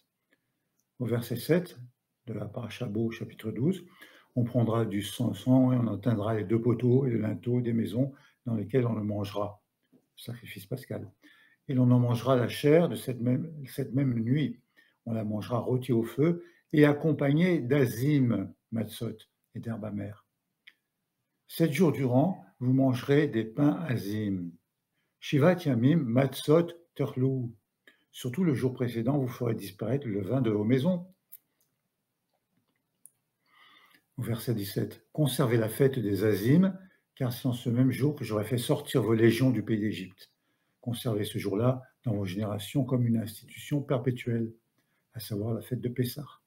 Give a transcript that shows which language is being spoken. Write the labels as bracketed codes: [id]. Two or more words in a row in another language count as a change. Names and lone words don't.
[fr] Au verset 7 de la Parasha Bo, chapitre 12, on prendra du sang et on atteindra les 2 poteaux et le linteau des maisons dans lesquelles on le mangera, sacrifice pascal. Et l'on en mangera la chair de cette même nuit. On la mangera rôtie au feu et accompagnée d'azim, matzot et d'herbes amères. 7 jours durant, vous mangerez des pains azim. [he] שבעת ימים מצות תאכלו. [fr] Surtout le jour précédent, vous ferez disparaître le levain de vos maisons. Au verset 17, conservez la fête des Azim, car c'est en ce même jour que j'aurai fait sortir vos légions du pays d'Égypte. Conservez ce jour-là dans vos générations comme une institution perpétuelle, à savoir la fête de Pessah.